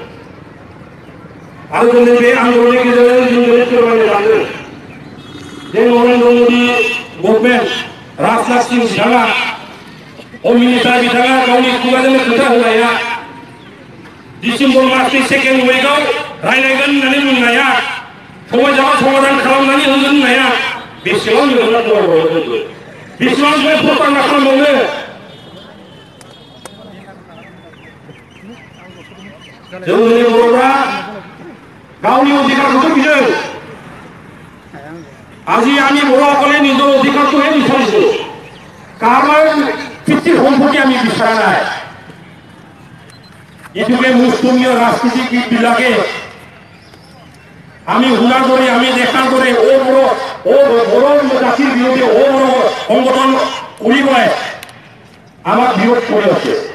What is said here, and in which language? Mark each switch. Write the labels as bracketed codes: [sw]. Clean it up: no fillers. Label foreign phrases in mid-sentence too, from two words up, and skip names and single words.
[brx] आरो दिनै बे आन्दलननि गेजेरजों जों दिनै फोरमायनो सानदों जे नरेन्द्र मदि गभर्नमेन्ट राजनाथ सिंह बिथाङा [en] home minister [brx] बिथाङा गावनि खुगाजोंनो खोथा होनाया डिसेम्बर मासनि 2nd उइकआव रायलायगोन होननानै बुंनाया, समाजाव समाधान खालामनानै होगोन होननाया बेसेबां नोंथाङा दंबावो, बेसेबां बे प्रतारना खालामबावनो? जोंनि बर'फ्रा गावनि अधिकारखौसो बिदों। [as] আজি আমি বড়সকলে নিজৰ অধিকাৰটোহে বিচাৰিছো, কাৰোবাৰ পিতৃৰ সম্পত্তি আমি বিচৰা নাই। ইটোকে মুষ্টিমীয় ৰাজনীতিবিদবিলাকে আমি শুনাৰ দৰে, আমি দেখাৰ দৰে বড় জাতিৰ বিৰোধে বড় সংগঠন কৰিবলৈ আমাক বিৰোধ কৰি আছে।